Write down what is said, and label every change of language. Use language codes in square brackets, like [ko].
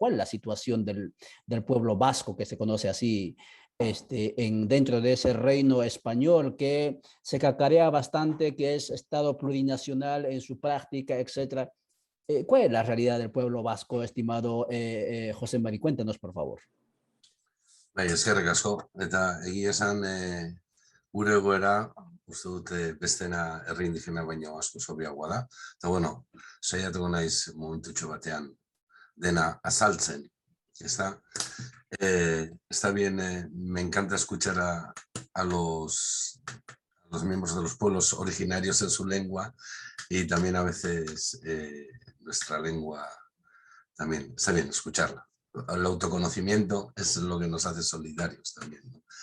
[es] ¿Cuál es la situación del pueblo vasco, que se conoce así, dentro de ese reino español que se cacarea bastante, que es Estado plurinacional en su práctica, etcétera? ¿Cuál es la realidad del pueblo vasco, estimado José Mari? Cuéntanos, por favor. [eu] Bai, eskerrik asko, eta egia esan gure egoera, uste dute bestena herri indigena baino asko sobiagoa da. Eta bueno, saiatuko naiz momentutxo batean dena azaltzen. [es] Está bien, me encanta escuchar a los miembros de los pueblos originarios en su lengua, y también a veces nuestra lengua también está bien escucharla. El autoconocimiento es lo que nos hace solidarios también, ¿no?